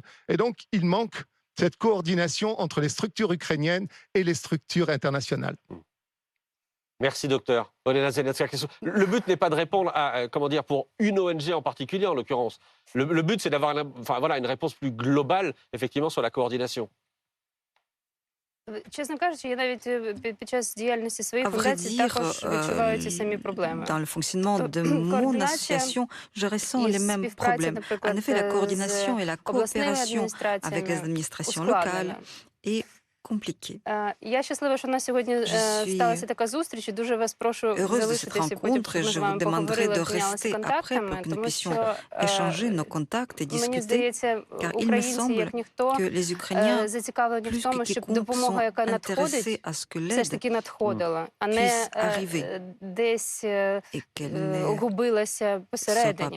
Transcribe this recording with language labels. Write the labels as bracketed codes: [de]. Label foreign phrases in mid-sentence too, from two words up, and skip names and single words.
[fr] Et donc, il manque cette coordination entre les structures ukrainiennes et les structures internationales. Merci, docteur. Olena Zelenska. Le but n'est pas de répondre à, comment dire, pour une ONG en particulier, en l'occurrence. Le but, c'est d'avoir une réponse plus globale, effectivement, sur la coordination. [uk] Чесно кажучи, я навіть під час діяльності своєї фундації також відчуваю ці самі проблеми. [fr] Dans le fonctionnement de mon association, je ressens les mêmes problèmes. En effet, la coordination et la coopération avec les administrations locales est compliqué. [uk] Я щаслива, що на сьогодні сталася така зустріч, і дуже вас прошу залишитися потім, щоб ми з вами поговорили, обмінялися контактами, тому що, мені здається, українці, як ніхто, зацікавлені в тому, щоб допомога, яка надходить, все ж таки надходила, а не десь губилася посередині.